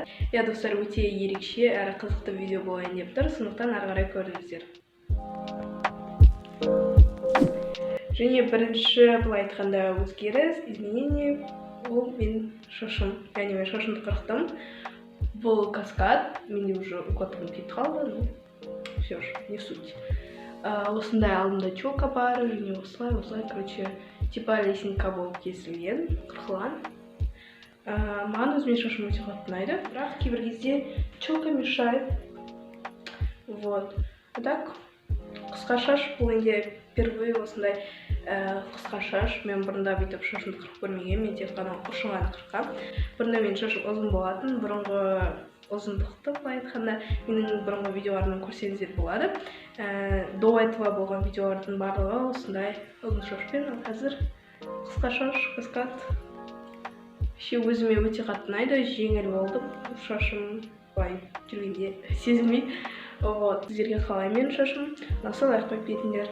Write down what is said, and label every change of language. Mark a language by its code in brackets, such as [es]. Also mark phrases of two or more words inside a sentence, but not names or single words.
[kk] Я достар, өте ерекше әрі қызықты видео болайын деп тұр, сондықтан ары қарай көріңіздер. Және бірінші былай айтқанда өзгеріс, изменение, ол мен шашым, яғни мен шашымды қырықтым. Бұл каскад, менде уже укладкам кетіп қалды, [ru] но все же, не суть. [kk] Осындай алдымда челка бар, және осылай, короче, [ru] типа лесенка [kk] болып кесілген, қырқылған. Маған өзіме шашым өте қатты ұнайды, бірақ кейбір кезде [ru] челка мешает. Вот. А так, [kk] қысқа шаш, бұл енді впервые осындай қысқа шаш. Мен бұрында бүйтіп шашымды қырып көрмеген, мен тек қана ұшын ғана қырқам. Бұрында менің шашым ұзын болатын, бұрынғы ұзындықты былай айтқанда менің бұрынғы видеоларымнан көрсеңіздер болады. [ru] До этого [kk] болған видеолардың барлығы осындай ұзын шашпен, ал қазір қысқа шаш, каскад. Өзіме өте қатты ұнайды, жеңіл болды, шашым былай жүргенде сезілмейді. Сіздерге қалай менің шашым, солай қойып кетіңдер.